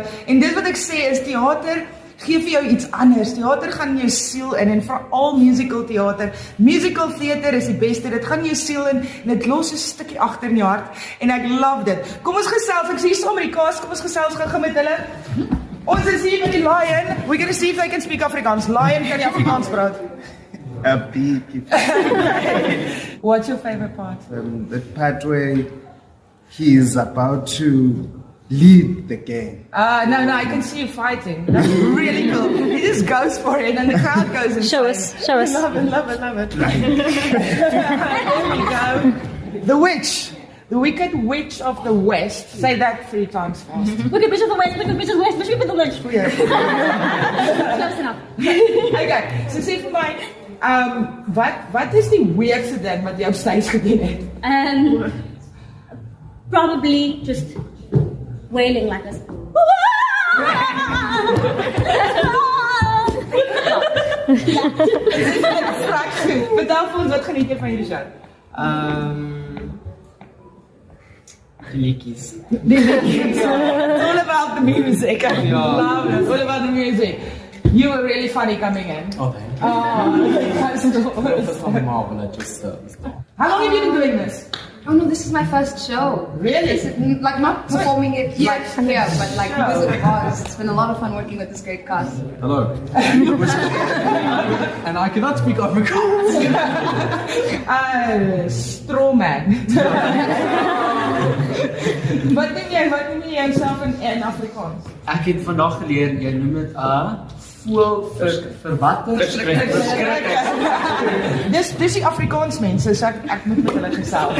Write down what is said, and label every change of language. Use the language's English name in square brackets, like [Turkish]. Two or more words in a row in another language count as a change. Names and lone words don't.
[Afrikaans] En dit wat ek sê is teater gee vir jou iets anders. Theater gaan in jou siel in en veral [English] musical theater. Musical theater [Afrikaans] is die beste. Dit gaan in jou siel in en dit los 'n stukkie agter in jou hart en ek love dit. Kom ons gesels. Ek sê hier saam met die cast, kom ons gesels gou met hulle. Ons is hier met die Lion. [English] We're going to see if they can speak Afrikaans. [Afrikaans] Lion, kan jy Afrikaans praat? [English] A big What's your favorite part? the part where he is about to lead the game. No, I can see you fighting. That's really cool. He just goes for it and the crowd goes insane. Show us. Love it. There we go. The witch. The Wicked Witch of the West. Say that 3 times fast. Wicked Witch of the West, Wicked Witch of the West, Wicked Witch of the West. Close enough. [Afrikaans] Okay, so sê vir my, wat is die weirdste ding wat jy op stage gedoen het? [English] Probably just wailing like this. [Afrikaans] Vertel vir ons, wat geniet jy van hierdie show? Die liedjies. [English] It's all about the music. I love it. It's all about the music. You were really funny coming in. Oh, thank you. That's Van Marvel, just How long have you been doing this? Oh no, this is my first show. Really? Is it, like not performing it like here, but like Wizard of Oz. It's been a lot of fun working with this great cast. Hello. And I cannot speak Afrikaans. Straw man. [Afrikaans] Wat noem jy jouself in Afrikaans? Ek het vandag geleer, jy noem dit voel vir watter? Dis die Afrikaans mense, so ek moet met hulle gesels.